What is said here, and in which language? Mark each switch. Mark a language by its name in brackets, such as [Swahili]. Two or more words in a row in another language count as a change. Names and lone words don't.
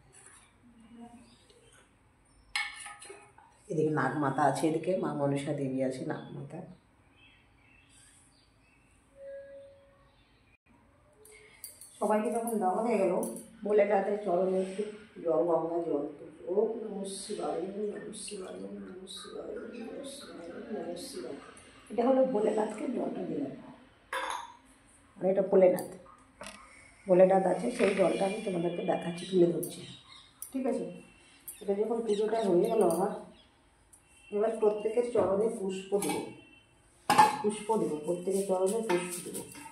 [Bangla] এদিকে নাগ মাতা আছে, এদিকে মা মনসা দেবী আছে, নাগ মাতা। সবাইকে যখন দেওয়া হয়ে গেল, বলে তাদের চরণে একটু জল, গঙ্গা জল। [Sanskrit] ওম নমঃ শিবায়, নমঃ শিবায়, নমঃ শিবায়, নমঃ শিবায়, নমঃ শিবায়। [Bangla] এটা হলো ভোলেনাথকে জলটা দিলাম, আর এটা ভোলেনাথ ভোলেনাথ আছে, সেই জলটা আমি তোমাদেরকে দেখাচ্ছি, তুলে ধরছি, ঠিক আছে। এটা যখন পুজোটা হয়ে গেল আমার, এবার প্রত্যেকের চরণে পুষ্প দেবো, প্রত্যেকের চরণে পুষ্প দেবো।